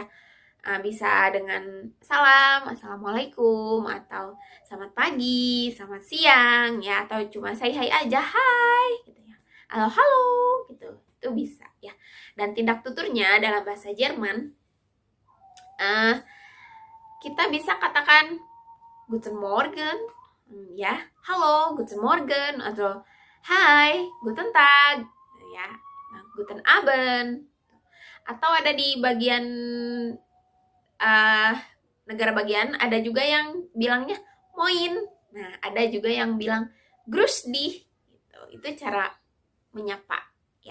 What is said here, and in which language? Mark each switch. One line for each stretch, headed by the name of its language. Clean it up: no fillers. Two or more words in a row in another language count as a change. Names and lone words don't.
Indonesian: Bisa dengan salam, assalamualaikum, atau selamat pagi, selamat siang ya, atau cuma
English: say hi
Indonesian: aja, hai gitu ya, halo halo gitu, itu bisa ya. Dan tindak tuturnya dalam bahasa Jerman kita bisa katakan
German: Guten Morgen,
Indonesian: ya, halo,
German: Guten Morgen,
Indonesian: atau Hai,
German: Guten Tag,
Indonesian: ya, nah,
German: Guten Abend.
Indonesian: Atau ada di bagian uh, negara bagian, ada juga yang bilangnya Moin. Nah, ada juga yang bilang
German: Grüß dich.
Indonesian: Gitu. Itu cara menyapa, ya.